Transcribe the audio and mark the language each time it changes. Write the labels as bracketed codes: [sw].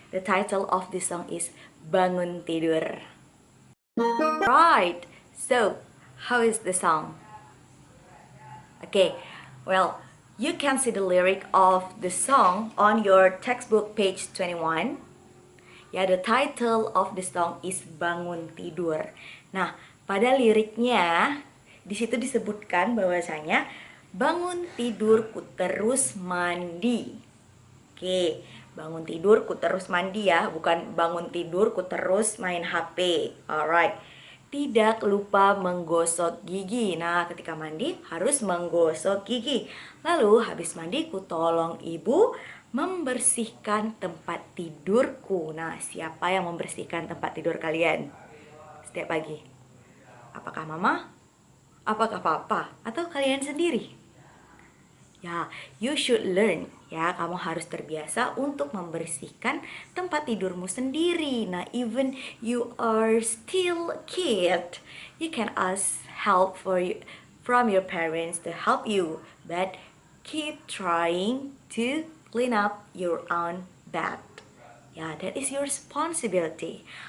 [en] The title of the song is Bangun Tidur. Right. So, how is the song? Okay. Well, you can see the lyric of the song on your textbook page 21. [id] Ya, [en] the title of the song is Bangun Tidur. [id] Nah, pada liriknya di situ disebutkan bahwasanya bangun tidurku terus mandi. Oke, bangun tidurku terus mandi ya, bukan bangun tidurku terus main HP. Alright. Tidak lupa menggosok gigi. Nah, ketika mandi harus menggosok gigi. Lalu habis mandi ku tolong ibu membersihkan tempat tidurku. Nah, siapa yang membersihkan tempat tidur kalian setiap pagi? Apakah mama? Apakah papa? Atau kalian sendiri? [en] Ya, you should learn. [id] Ya, kamu harus terbiasa untuk membersihkan tempat tidurmu sendiri. [en] Nah, even you are still a kid, you can ask help from your parents to help you. But keep trying to clean up your own bed. Ya, that is your responsibility.